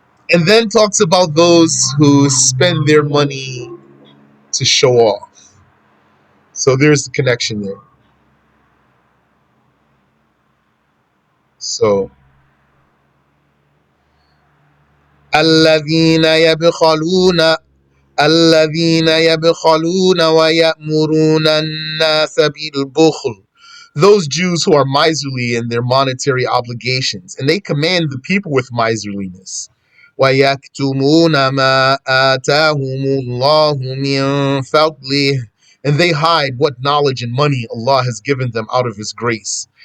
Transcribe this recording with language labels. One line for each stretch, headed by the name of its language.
English: And then talks about those who spend their money to show off. So there's the connection there.
Arabic: So الذين يبخلون الذين يبخلون ويأمرون الناس بالبخل.
English: Those Jews who are miserly in their monetary obligations, and they command the people with miserliness.
Arabic: وَيَكْتُمُونَ مَا آتَاهُمُ اللَّهُ مِنْ فَضْلِهِ,
English: and they hide what knowledge and money Allah has given them out of His grace.